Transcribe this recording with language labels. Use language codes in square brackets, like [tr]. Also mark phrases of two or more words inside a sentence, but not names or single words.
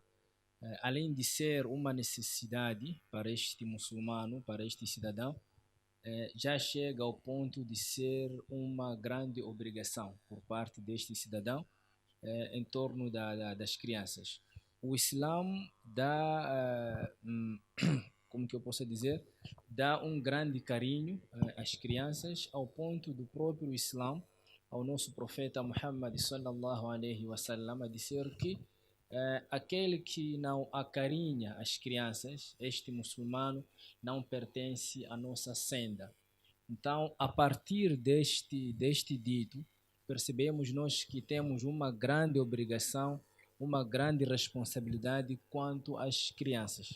[pt] Além de ser uma necessidade para este muçulmano, para este cidadão, já chega ao ponto de ser uma grande obrigação por parte deste cidadão em torno das crianças. O Islã dá, como que eu posso dizer, dá um grande carinho às crianças, ao ponto do próprio Islã, ao nosso profeta Muhammad [ar] صلى الله عليه وسلم, [pt] a dizer que aquele que não acarinha as crianças, este muçulmano, não pertence à nossa senda. Então, a partir deste dito, percebemos nós que temos uma grande obrigação, uma grande responsabilidade quanto às crianças.